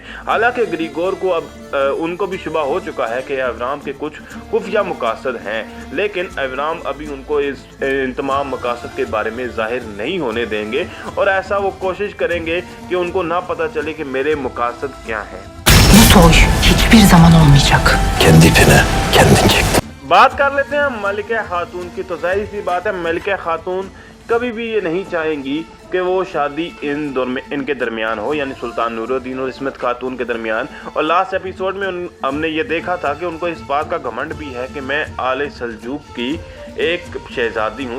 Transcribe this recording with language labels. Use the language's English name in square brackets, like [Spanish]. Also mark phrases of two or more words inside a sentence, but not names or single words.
[Hindi] हालांकि ग्रिगोर को अब उनको भी शुबा हो चुका है कि एवराम के कुछ खुफिया मकासद हैं, लेकिन एवराम अभी उनको इस इन तमाम मकासद के बारे में जाहिर नहीं होने देंगे और ऐसा वो कोशिश करेंगे कि उनको ना पता चले कि मेरे मकासद क्या हैं। [Turkish] Bu soy hiçbir zaman olmayacak. Kendi ipine kendin çek. [Hindi] बात कर लेते हैं मलिका खातून की। तो जाहिर सी बात है मलिका खातून कभी भी ये नहीं चाहेंगी कि वो शादी इनके दरमियान हो, यानी सुल्तान नूरुद्दीन और इस्मत खातून के दरमियान। और [English] last episode [Hindi] में हमने ये देखा था कि उनको इस बात का घमंड भी है कि मैं आले सल्जूक की एक शहजादी हूँ।